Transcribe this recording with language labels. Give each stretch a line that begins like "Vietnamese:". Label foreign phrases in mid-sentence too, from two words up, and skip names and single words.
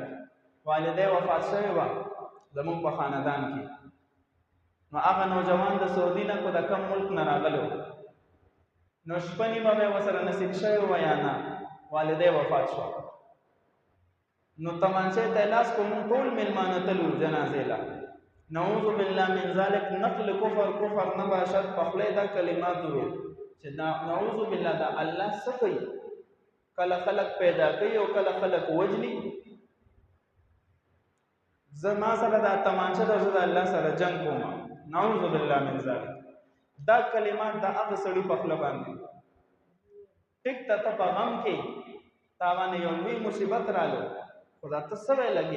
Pashto: والدی وفات شوې وه زمونږ په خاندان کې، نو هغه نوجوان د سعودي نه کو د کم ملک نه راغلی و، نو شپه نیمه به یې ورسره نصیب شوې وه یا نه، والدی وفات شوه. نو تمانچې ته یې لاس کو، مونږ ټول میلمانه تلو جنازې له.
Arabic: نعوذ بالله من ذلک،
Persian: نقل کفر کفر نه باشد،
Pashto: په خوله دا کلمات وویل چې
Arabic: نعوذ بالله
Pashto: دا الله څه کوي؟ کله خلق پیدا کوي او کله خلق وجني. زما سره دا تمانچه ده، زه د الله سره جنګ کوم،
Arabic: نعوذ بالله من ذلک.
Pashto: دا کلمات د هغه سړي په خوله باندې ټیک ته ته په غم کې تا باندې یو لوی مصیبت راغلو، خو دا ته څه ویې لګې؟